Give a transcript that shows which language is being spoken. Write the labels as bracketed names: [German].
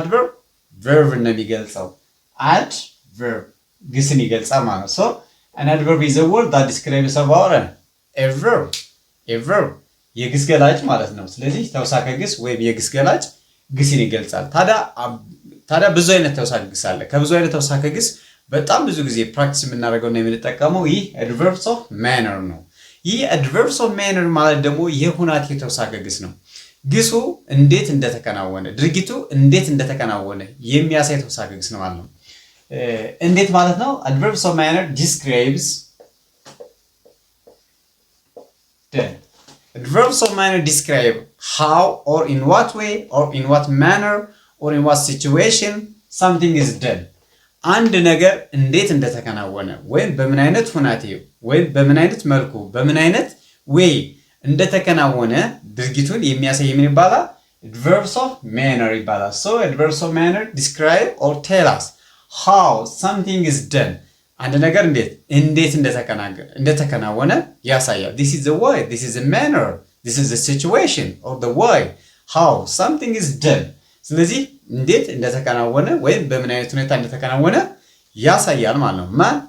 [Amharic] adverb verb ነው የሚገልጸው። adverb ግስን ይገልጻል ማለት ነው። [English] So, an adverb is a word that describes about a verb. [Amharic] የግስ ገላጭ ማለት ነው። ስለዚህ ተውሳከ ግስ ወይም የግስ ገላጭ ግስን ይገልጻል። ታዲያ ብዙ አይነት ተውሳከ ግስ አለ። ከብዙ አይነት ተውሳከ ግስ በጣም ብዙ ጊዜ ፕራክቲስ የምናደርገውና የምንጠቀመው ይህ adverbs of manner ነው። ይህ adverbs of manner ማለት ደግሞ የሁናቴ ተውሳከ ግስ ነው። ግሱ እንዴት እንደተከናወነ፣ ድርጊቱ እንዴት እንደተከናወነ የሚያሳይ ተውሳከ ግስ ነው ማለት ነው። እንዴት ማለት ነው? [English] adverbs of manner describes Adverbs of manner describe how or in what way or in what manner or in what situation something is done. [Amharic] አንድ ነገር እንዴት እንደተከናወነ ወይም በምን አይነት ሁናቴ ወይም በምን አይነት መልኩ በምን አይነት way እንደተከናወነ ድርጊቱን የሚያሳይ ምን ይባላል? [English] Adverbs of manner ይባላል። So adverbs of manner describe or tell us how something is done. [Amharic] አንድ ነገር እንዴት እንደተከናወነ ያሳያል። [English] This is the way, this is the manner, this is the situation or the way how something is done. [Amharic] ስለዚህ እንዴት እንደተከናወነ ወይም በምን አይነት ሁኔታ እንደተከናወነ ያሳያል ማለት ነው። ማን?